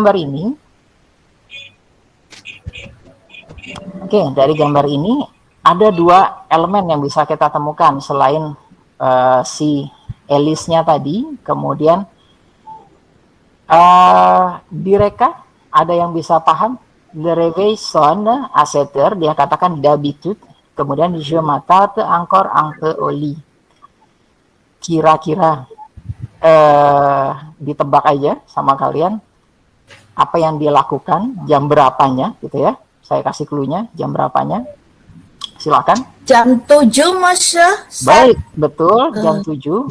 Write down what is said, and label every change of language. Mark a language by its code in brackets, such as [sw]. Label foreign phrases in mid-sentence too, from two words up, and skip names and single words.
[id] Dari gambar ini Oke, dari gambar ini ada dua elemen yang bisa kita temukan selain si Elisnya tadi, kemudian direka ada yang bisa paham? [fr] Le réveil sonne à 7 heures, [id] dia katakan d'habitude, kemudian [fr] je m'attarde encore un peu au lit. [id] Kira-kira ditebak aja sama kalian apa yang dia lakukan, jam berapanya gitu ya. Saya kasih clue-nya, jam berapanya. Silakan. Jam 7, Masya. Baik, betul, jam 7.